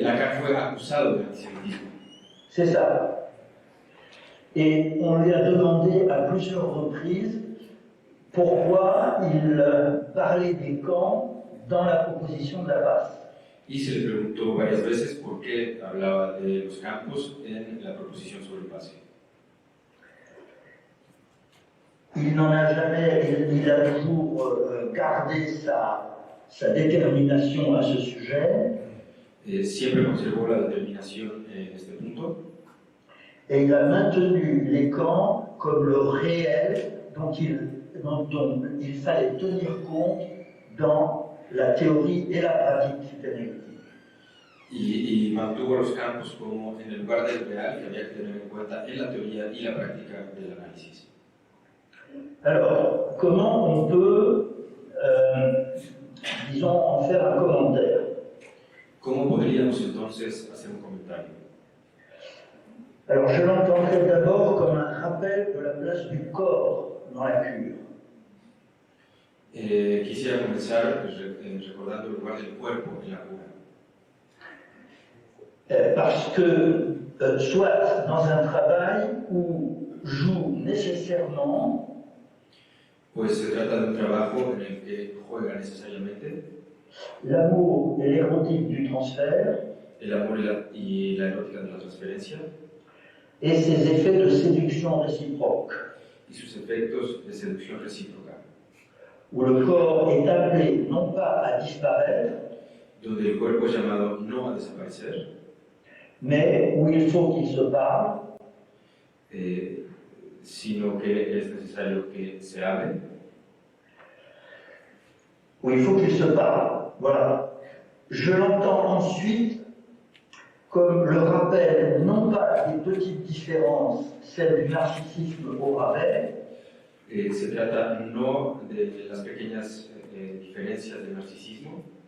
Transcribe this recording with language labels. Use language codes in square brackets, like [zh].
[es] Lacan fue acusado de antisemitisme. [fr] C'est ça. Et on lui a demandé à plusieurs reprises pourquoi il parlait des camps dans la proposition de la base. [es] Y se le preguntó varias veces por qué hablaba de los campos en la proposición sobre el pase. [fr] Il n'en a jamais, il a toujours gardé sa détermination à ce sujet. [es] Siempre conservó la determinación en este punto. [fr] Et il a maintenu les camps comme le réel dont il fallait tenir compte dans la théorie et la pratique psychanalytique. [es] Y mantuvo los campos como en el lugar del real que había que tener en cuenta en la teoría y la práctica del análisis. [fr] Alors, comment on peut, disons, en faire un commentaire? [es] ¿Cómo podríamos entonces hacer un comentario? [fr] Alors, je l'entendrai d'abord comme un rappel de la place du corps dans la cure. [es] Quisiera comenzar recordando el lugar del cuerpo en la cura. [fr] Parce que, soit dans un travail où joue nécessairement [es] Pues se trata de un trabajo en el que juega necesariamente [fr] l'amour et l'érotique du transfert [es] el amor y la erótica de la transferencia [fr] et ses effets de séduction réciproque. [es] y sus efectos de seducción recíproca, [fr] où le corps est appelé non pas à disparaître, [es] donde el cuerpo es llamado no a desaparecer, [fr] mais où il faut qu'il se parle, [es] sino que es necesario que se hable, [fr] où il faut qu'il se parle. Voilà. Je l'entends ensuite comme le rappel non pas des petites différences, celles du narcissisme au rabais, [es] se trata no de las pequeñas diferencias del narcisismo,